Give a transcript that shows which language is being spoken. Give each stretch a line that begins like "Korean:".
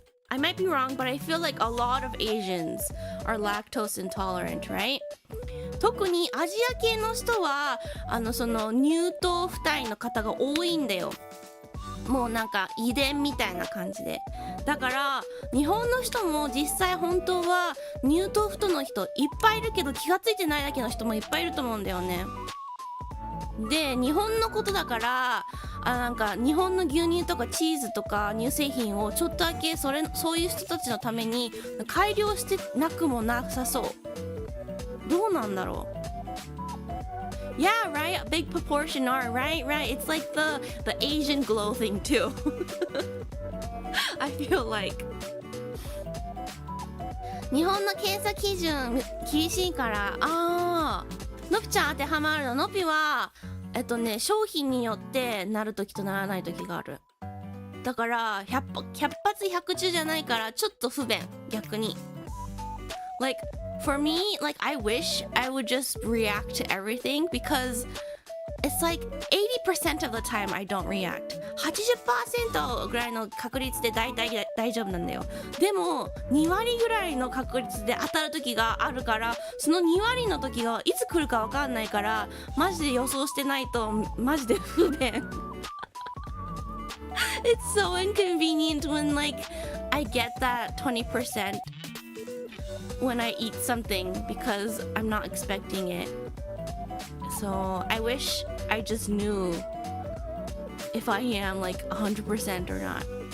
English: I might be wrong, but I feel like a lot of Asians are lactose intolerant, right?
Japanese: 特にアジア系の人はその乳糖不対の方が多いんだよ。もうなんか遺伝みたいな感じで。だから日本の人も実際本当は乳糖不の人いっぱいいるけど気がついてないだけの人もいっぱいいると思うんだよね。で日本のことだからなんか日本の牛乳とかチーズとか乳製品をちょっとだけそういう人たちのために改良してなくもなさそう。どうなんだろう。
English: Yeah, right. A big proportion are right. It's like the Asian glow thing too. I feel like
Japanese: 日本の検査基準厳しいから。のぴちゃん当てはまるの。のぴは商品によってなるときとならないときがある。だから100発100中じゃないからちょっと不便逆に。
English: Like for me, like I wish I would just react to everything because it's like 80% of the time I don't react.
Japanese: 80% ぐらいの確率で大体大丈夫なんだよ。でも2割ぐらいの確率で当たる時があるから、その2割の時がいつ来るか分かんないから、マジで予想してないとマジで不便。
English: It's so inconvenient when like I get that 20% when I eat something because I'm not expecting it. So I wish I just knew if I am like 100% or not.